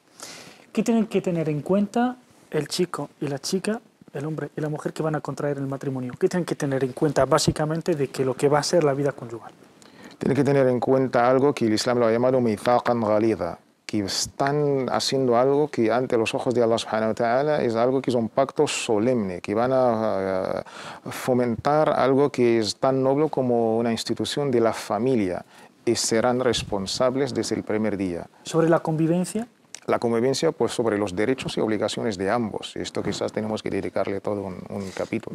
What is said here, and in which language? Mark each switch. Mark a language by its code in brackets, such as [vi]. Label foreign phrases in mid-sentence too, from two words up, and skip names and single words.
[es] ¿Qué tienen que tener en cuenta el chico y la chica, el hombre y la mujer que van a contraer el matrimonio? ¿Qué tienen que tener en cuenta básicamente de que lo que va a ser la vida conyugal? Tienen que tener en cuenta algo que el Islam lo ha llamado [ar] ميثاقا غليظا, [es] que están haciendo algo que ante los ojos de Allah [ar] سبحانه وتعالى [es] es algo que es un pacto solemne, que van a fomentar algo que es tan noble como una institución de la familia y serán responsables desde el primer día. ¿Sobre la convivencia? la convivencia pues sobre los derechos y obligaciones de ambos. Y esto quizás tenemos que dedicarle todo un capítulo.